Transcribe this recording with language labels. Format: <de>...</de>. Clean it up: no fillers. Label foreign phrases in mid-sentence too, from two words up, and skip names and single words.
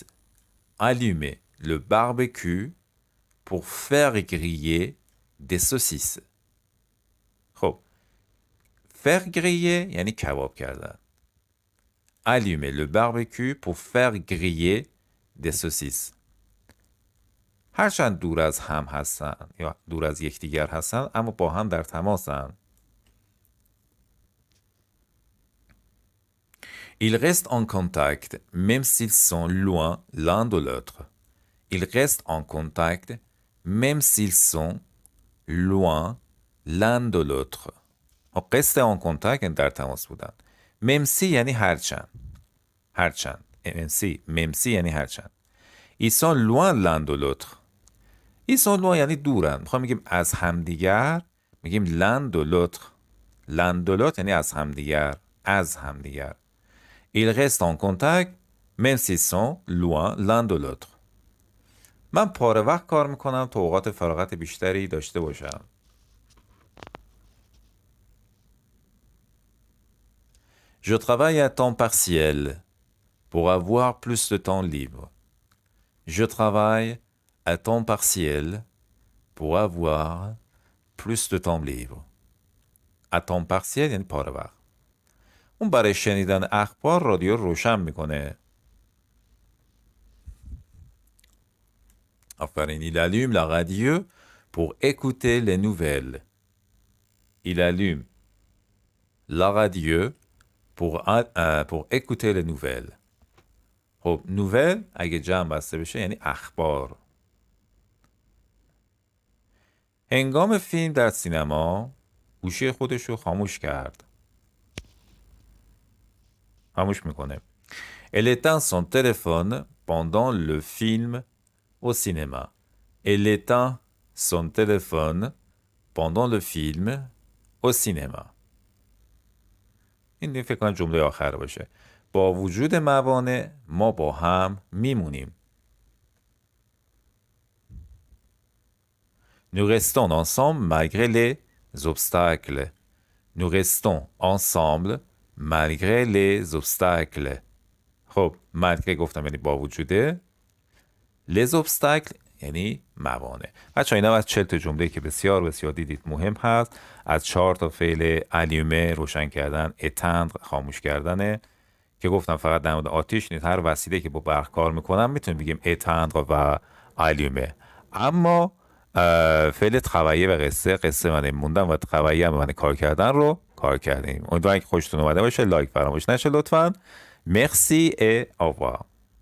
<fr>Allumez le barbecue pour faire griller des saucisses.</fr> <fa>خب</fa> <fr>faire griller</fr> <fa>یعنی کباب کردن.</fa> <fr>Allumez le barbecue pour faire griller des saucisses.</fr> <fa>هرچند دور از هم هستن یا دور از یکدیگر هستن اما با هم در تماسن.</fa> <fr>Ils restent en contact même s'ils sont loin l'un de l'autre. Ils restent en contact même s'ils sont loin l'un de l'autre. rester en contact</fr> <fa>یعنی در تماس بودن.</fa> <fr>même si</fr> <fa>یعنی هرچند. هرچند.</fa> <fr>même si</fr> <fa>یعنی هرچند.</fa> <fr>Ils sont loin l'un de l'autre. Ils sont loin</fr> <fa>یعنی دورن. میخوام میگیم از همدیگر، میگیم</fa> <fr>l'un de l'autre. l'un de l'autre</fr> <fa>یعنی از همدیگر، از همدیگر.</fa> <fr>Ils restent en contact même s'ils sont loin l'un de l'autre.</fr> <fa>من پاره وقت کار میکنم تا اوقات فراغت بیشتری داشته باشم.</fa> <fr>Je travaille à temps partiel pour avoir plus de temps libre. Je travaille à temps partiel pour avoir plus de temps libre. À temps partiel</fr> <fa>یعنی پاره وقت. اون برای شنیدن اخبار رادیو روشن میکنه. آفرین.</fa> <fr>Il allume la radio pour écouter les nouvelles. Il allume la radio pour écouter les nouvelles.</fr> <fa>خب نوول اگه جمع بسته بشه یعنی اخبار. هنگام فیلم در سینما گوشی خودش رو خاموش کرد. خاموش میکنه.</fa> <fr>Elle éteint son téléphone pendant le film au cinéma. Elle éteint son téléphone pendant le film au cinéma.</fr> <fa>این فکر کنم جمله آخر باشه. با وجود موانع ما با هم میمونیم.</fa> <fr>Nous restons ensemble malgré les obstacles. Nous restons ensemble malgré les obstacles.</fr> <fa>خب malgré گفتم یعنی با وجوده.</fa> <fr>Les obstacles</fr> <fa>یعنی موانع. بچه اینا از 40 تا جمله که بسیار بسیار دیدید مهم هست. از 4 تا فعل allumer روشن کردن، éteindre خاموش کردنه که گفتم فقط در مورد آتیش نیست، هر وسیله که با برق کار میکنم میتونیم بگیم éteindre و allumer. اما فعل travailler و قصه من موندن و travailler هم من کار کردن رو کار کردیم. امیدوارم که خوشتون اومده باشه. لایک فراموش نشه لطفاً.</fa> <fr>Merci et au revoir.</fr>